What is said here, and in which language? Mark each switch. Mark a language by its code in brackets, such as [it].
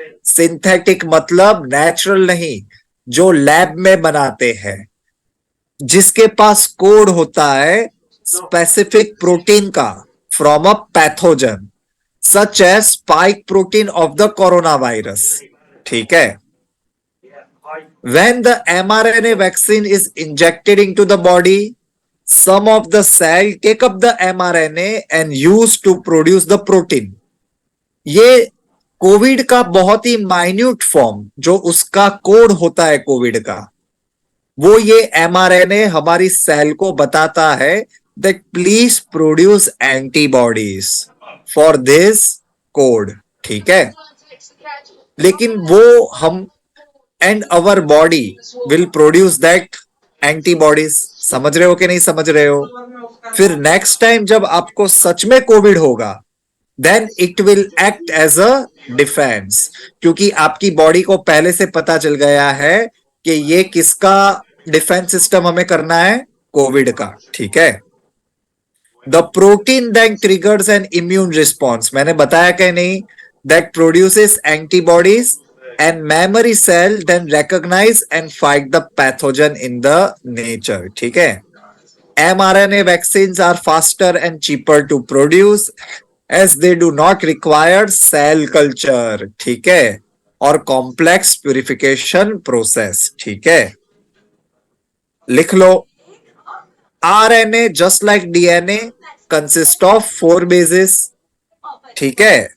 [hi] Synthetic मतलब natural नहीं, जो लैब में बनाते हैं, जिसके पास कोड होता है स्पेसिफिक प्रोटीन का [en] from a pathogen, such as spike protein of the corona virus, [hi] ठीक है? [en] When the mRNA vaccine is injected into the body, some of the cell take up the mRNA and use to produce the protein. [hi] ये Covid का बहुत ही minute form, जो उसका code होता है Covid का, वो ये mRNA हमारी सेल को बताता है [en] that please produce antibodies for this code, [hi] ठीक है? लेकिन वो हम [en] and our body will produce that antibodies। [hi] समझ रहे हो कि नहीं समझ रहे हो? फिर नेक्स्ट टाइम जब आपको सच में कोविड होगा, [en] then it will act as a defense, [hi] क्योंकि आपकी बॉडी को पहले से पता चल गया है कि ये किसका डिफेंस सिस्टम हमें करना है? कोविड का, ठीक है? [en] the protein then triggers an immune response, [hi] मैंने बताया कि नहीं? [en] that produces antibodies and memory cell then recognize and fight the pathogen in the nature, [hi] ठीक है? [en] mRNA vaccines are faster and cheaper to produce as they do not require cell culture, [hi] ठीक है? और [en] complex purification process, [hi] ठीक है? लिख लो, [en] RNA just like DNA consists of 4 bases, [hi] ठीक है?